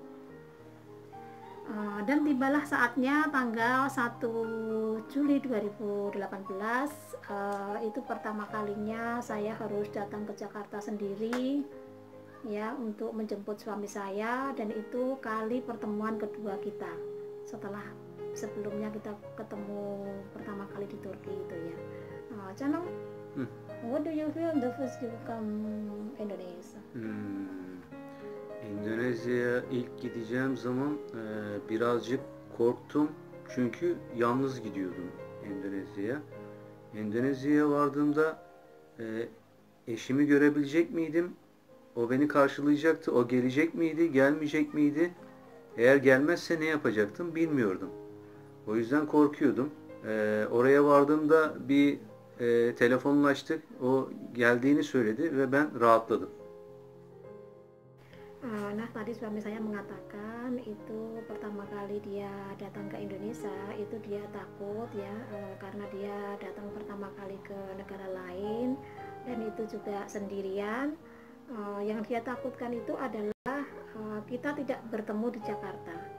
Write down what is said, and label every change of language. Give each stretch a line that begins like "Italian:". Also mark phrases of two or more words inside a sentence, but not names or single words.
Indonesian: Dan tibalah saatnya tanggal 1 Juli 2018, itu pertama kalinya saya harus datang ke Jakarta sendiri ya, untuk menjemput suami saya, dan itu kali pertemuan kedua kita setelah sebelumnya kita ketemu pertama kali di Turki itu ya.
English: Canong, what do you feel the first you come Indonesia?
Turkish: Endonezya'ya ilk gideceğim zaman birazcık korktum çünkü yalnız gidiyordum Endonezya'ya. Endonezya'ya vardığımda eşimi görebilecek miydim? O beni karşılayacaktı. O gelecek miydi, gelmeyecek miydi? Eğer gelmezse ne yapacaktım bilmiyordum. O yüzden korkuyordum. Oraya vardığımda bir telefonlaştık. O geldiğini söyledi ve ben rahatladım.
Indonesian: Nah, tadi suami saya mengatakan itu pertama kali dia datang ke Indonesia itu dia takut ya, karena dia datang pertama kali ke negara lain dan itu juga sendirian. Yang dia takutkan itu adalah kita tidak bertemu di Jakarta.